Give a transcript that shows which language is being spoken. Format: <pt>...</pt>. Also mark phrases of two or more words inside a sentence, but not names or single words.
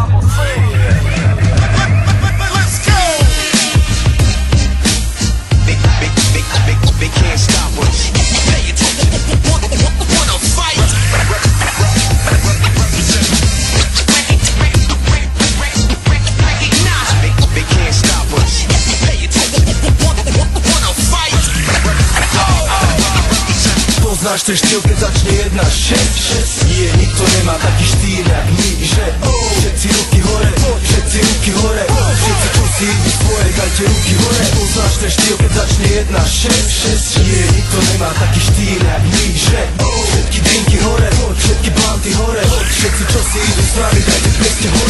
<en>They can't stop us. Pay attention. Wanna fight? They can't stop us. Pay attention. Wanna fight?</en> <sk>Poznáš ten štýl, keď začne 1-6. Nie, nikto nemá taký štýl jak my, že všetci ruky hore, všetci ruky hore, všetci čo si idú svoje, dajte ruky hore. Poznáš ten štýl, keď začne 1-6. Nie, nikto nemá taký štýl jak my, že všetky drinky hore, všetky blanty hore, všetci čo si idú s nami, dajte preste hore.</sk>